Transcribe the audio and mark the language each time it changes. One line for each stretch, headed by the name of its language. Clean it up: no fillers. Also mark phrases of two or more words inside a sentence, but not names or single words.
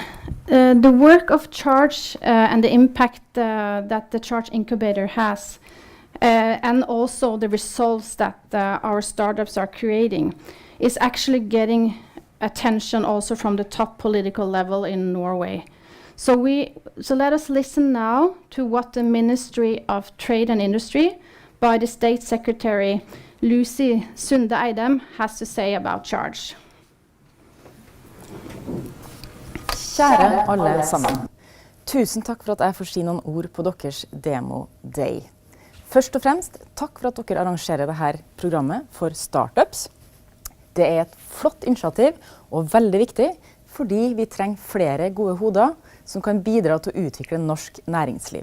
English: The work of Charge and the impact that the Charge Incubator has, and also the results that our startups are creating, is actually getting attention also from the top political level in Norway. So let us listen now to what the Ministry of Trade and Industry by the State Secretary Lucy Sunde Eidem has to say about Charge.
Norwegian: Kjære alle sammen. Tusen takk for at jeg får si noen ord på deres Demo Day. Først og fremst, takk for at dere arrangerer dette programmet for startups. Det er et flott initiativ og veldig viktig, fordi vi trenger flere gode hoder som kan bidra til å utvikle norsk næringsliv.